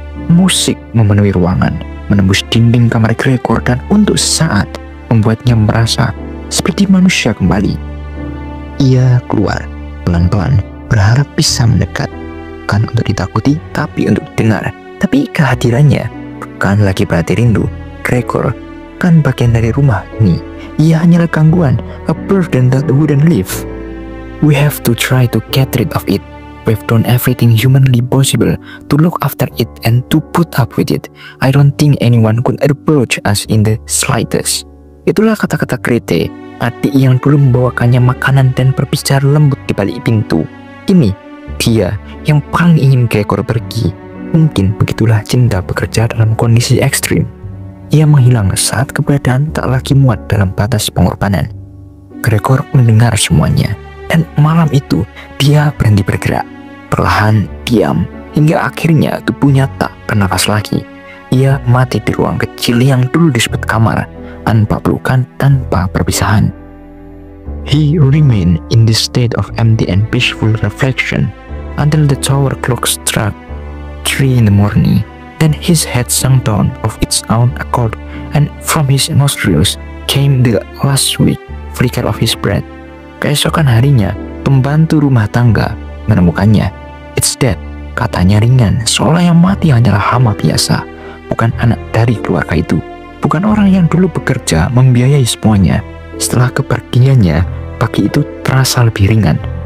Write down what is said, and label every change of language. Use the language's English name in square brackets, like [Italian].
[Indonesian] Musik memenuhi ruangan, menembus dinding kamar Gregor, dan untuk sesaat membuatnya merasa seperti manusia kembali. Ia keluar pelan-pelan, berharap bisa mendekat, bukan untuk ditakuti, tapi untuk dengar. Tapi kehadirannya bukan lagi berarti rindu. Gregor kan bagian dari rumah ini. Ia hanyalah gangguan, [English] a burden that wouldn't leave. We have to try to get rid of it. We've done everything humanly possible to look after it and to put up with it. I don't think anyone could approach us in the slightest. [Indonesian] Itulah kata-kata Grete, adik yang dulu membawakannya makanan dan berbicara lembut di balik pintu. Ini dia yang paling ingin Gregor pergi. Mungkin begitulah cinta bekerja dalam kondisi ekstrim. Ia menghilang saat keberadaan tak lagi muat dalam batas pengorbanan. Gregor mendengar semuanya, dan malam itu dia berhenti bergerak. Perlahan, diam, hingga akhirnya tubuhnya tak bernafas lagi. Ia mati di ruang kecil yang dulu disebut kamar, tanpa pelukan, tanpa perpisahan. [English] He remained in this state of empty and peaceful reflection until the tower clock struck 3 in the morning. Then his head sank down of its own accord, and from his nostrils came the last weak flicker of his breath. [Indonesian] Keesokan harinya, pembantu rumah tangga menemukannya. [English] It's dead, [Indonesian] katanya ringan, seolah yang mati hanyalah hama biasa, bukan anak dari keluarga itu, bukan orang yang dulu bekerja membiayai semuanya. Setelah kepergiannya, pagi itu terasa lebih ringan.